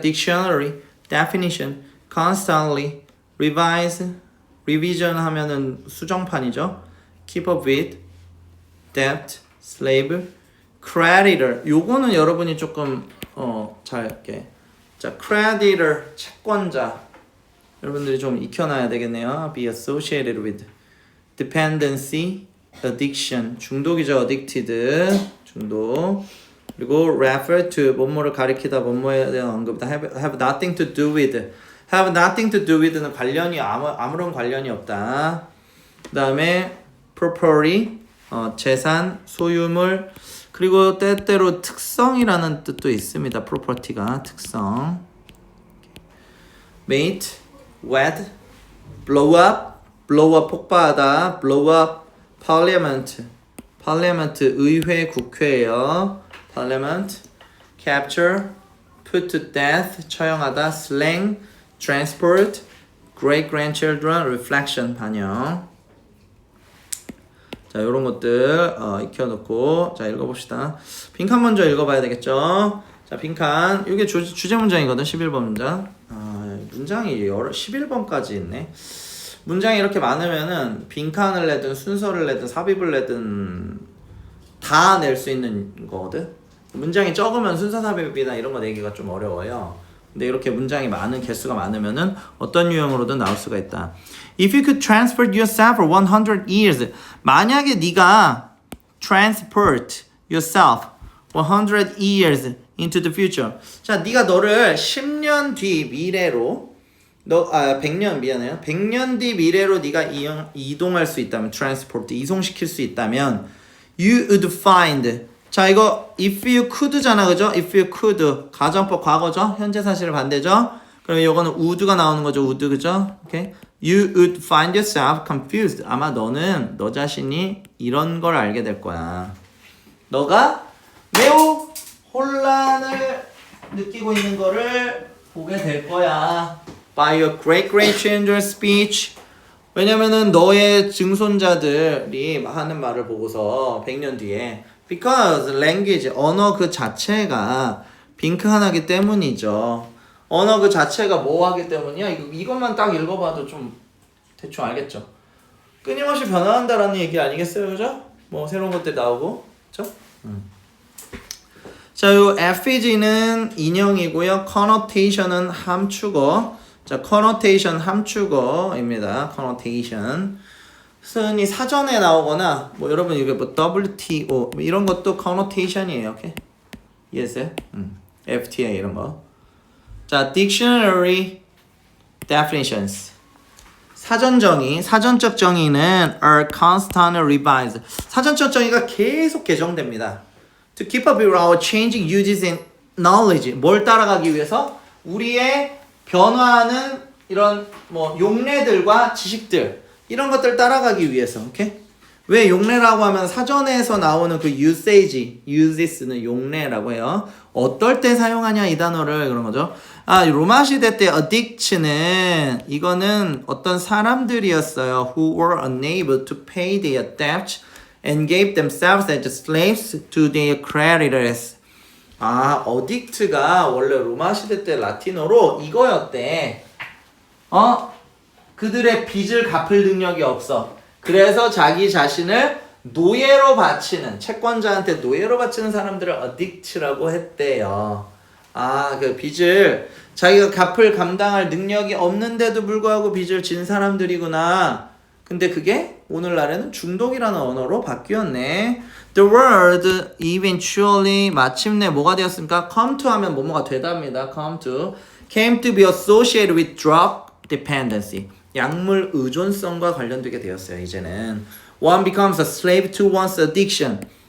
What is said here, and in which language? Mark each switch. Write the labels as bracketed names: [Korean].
[English] dictionary, definition, constantly, revise, revision [Korean] 하면은 수정판이죠. [English] keep up with, debt, slave, creditor. [Korean] 요거는 여러분이 조금 잘 이렇게 자 creditor 채권자 여러분들이 좀 익혀놔야 되겠네요. [English] be associated with, dependency, addiction [Korean] 중독이죠. addicted 중독 그리고 [English] refer to [Korean] 뭐뭐를 가리키다 뭐뭐에 대한 언급이다. [English] have nothing to do with have nothing to do with는 [Korean] 관련이 아무런 관련이 없다. 그 다음에 property 재산, 소유물 그리고 때때로 특성이라는 뜻도 있습니다. [English] property가 특성 mate, wed, blow up [Korean] 폭파하다 [English] blow up parliament [Korean] 의회 국회예요. [English] parliament capture put to death [Korean] 처형하다 [English] slang transport great grandchildren reflection [Korean] 반영 자 요런 것들 익혀놓고 자 읽어봅시다. 빈칸 먼저 읽어봐야 되겠죠. 자 빈칸 이게 주제 문장이거든. 11번 문장 문장이 11번까지 있네. 문장이 이렇게 많으면은 빈칸을 내든 순서를 내든 삽입을 내든 다 낼 수 있는 거거든. 문장이 적으면 순서 삽입이나 이런 거 내기가 좀 어려워요. 근데 이렇게 문장이 많은 개수가 많으면은 어떤 유형으로든 나올 수가 있다. [English] If you could transport yourself for 100 years [Korean] 만약에 네가 [English] transport yourself 100 years into the future [Korean] 자 네가 너를 10년 뒤 미래로 100년 미안해요 100년 뒤 미래로 네가 이동할 수 있다면 transport 이송시킬 수 있다면 [English] you would find [Korean] 자 이거 [English] if you could [Korean] 잖아 그죠? if you could 가정법 과거죠? 현재 사실을 반대죠? 그럼 이거는 would가 나오는 거죠 would 그죠? [English] 오케이 You would find yourself confused. [Korean] 아마 너는 너 자신이 이런 걸 알게 될 거야. 너가 매우 혼란을 느끼고 있는 거를 보게 될 거야. [English] By your great-grandchildren's speech. [Korean] 왜냐면은 너의 증손자들이 하는 말을 보고서 100년 뒤에 [English] Because language, [Korean] 언어 그 자체가 빈칸하기 때문이죠. 언어 그 자체가 뭐 하기 때문이야? 이것만 딱 읽어봐도 좀 대충 알겠죠? 끊임없이 변화한다라는 얘기 아니겠어요? 그죠? 뭐 새로운 것들이 나오고 그죠? 자, 요 FEG는 인형이고요. connotation은 함축어. 자, connotation 함축어입니다. connotation. 흔히 사전에 나오거나 뭐 여러분 이게 뭐 WTO 뭐 이런 것도 connotation이에요. 오케이? 이해했어요? FTA 이런 거. [English] 자, dictionary definitions. [Korean] 사전적 정의는 [English] are constantly revised. [Korean] 사전적 정의가 계속 개정됩니다. [English] To keep up with our changing uses and knowledge. [Korean] 뭘 따라가기 위해서? 우리의 변화하는 이런 뭐 용례들과 지식들 이런 것들 따라가기 위해서. 오케이? 왜 용례라고 하면 사전에서 나오는 그 uses는 용례라고 해요. 어떨 때 사용하냐 이 단어를 그런 거죠. 로마 시대 때 addict는 이거는 어떤 사람들이었어요. [English] Who were unable to pay their debts and gave themselves as slaves to their creditors. [Korean] addict가 원래 로마 시대 때 라틴어로 이거였대. 그들의 빚을 갚을 능력이 없어. 그래서 자기 자신을 노예로 바치는 채권자한테 노예로 바치는 사람들을 addict라고 했대요. 그 빚을 자기가 감당할 능력이 없는데도 불구하고 빚을 진 사람들이구나. 근데 그게 오늘날에는 중독이라는 언어로 바뀌었네. [English] The word eventually [Korean] 마침내 뭐가 되었습니까? come to 하면 뭐뭐가 되답니다. [English] came to be associated with drug dependency. [Korean] 약물 의존성과 관련되게 되었어요. 이제는 [English] one becomes a slave to one's addiction.